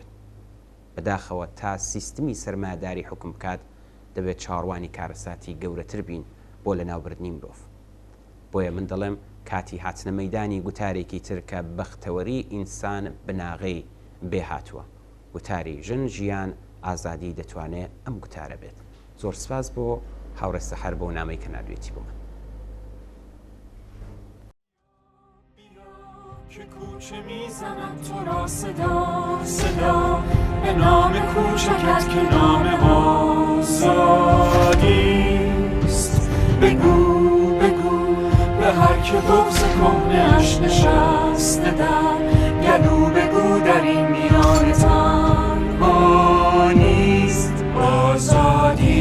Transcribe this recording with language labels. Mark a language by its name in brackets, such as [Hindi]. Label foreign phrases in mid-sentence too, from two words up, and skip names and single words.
[Central Kurdish] بەداخەوە تا سیستمی سەرمایەداری حکم بکات دەبێت چاڕوانی کارەساتی گەورەتر بین بۆ لە ناوبردنی مرۆڤ. بۆیە من دەڵێم کاتی هاتنە مەیدانی گوتارێکی تر کە بەختەوەری ئینسان بناغەی بێ هاتووە. گوتاری ژن ژیان ئازادی دەتوانێت ئەم گوتارە بێت. زۆر سپاس بۆ هاوڕێ سەحەر بۆ نامەی کە نردوێتی بۆ من. [Persian] که کوچه میزنم تو را صدا صدا به نام کوچکت که نام آزادیست. بگو بگو به هر که بغض کهنه‌اش نشسته در گلو بگو در این میان تنها نیست آزادی.